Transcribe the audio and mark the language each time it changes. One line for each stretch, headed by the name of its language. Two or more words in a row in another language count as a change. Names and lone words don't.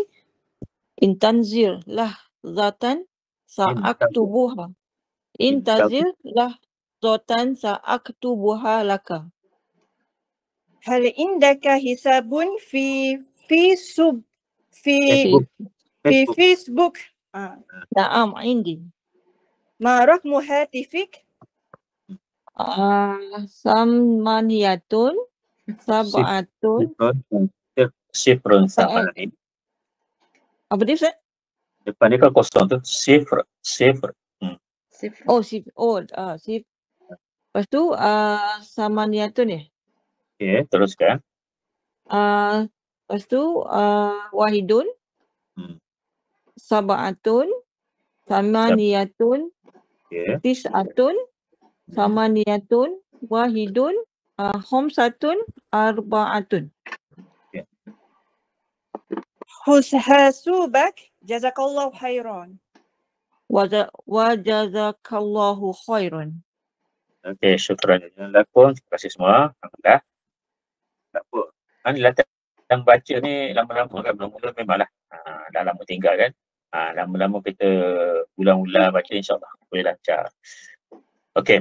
Arabic: انتظر لحظةً سأكتبها. انتظر لحظةً سأكتبها لك. هل عندك حسابٌ في Facebook? Naam, indi. ما رقم هاتفك? ثمانيةٌ سبعةٌ. صفرٌ ثمانية.
Malay: Apa dia Ustaz? Depan dia kan kosong tu. Sifr. Sifr. Sif. Lepas tu samaniyatun ya. Okey, teruskan. Lepas tu wahidun, Hmm.
Arabic: سبعةٌ، ثمانيةٌ,
Malay: Okey.
Arabic: تسعةٌ، ثمانيةٌ، واحدٌ، خمسةٌ، أربعةٌ. حسبك جزاك الله خيراً. وجزاك الله خيراً.
Malay: Okey,
Arabic: شكراً لكم.
Malay: Terima kasih semua. Alhamdulillah. Tak apa. Alhamdulillah yang baca ni lama-lama kan, mula-mula memanglah dah lama tinggal kan. Lama-lama kita ulang-ulang baca, insyaAllah boleh lancar. Okey.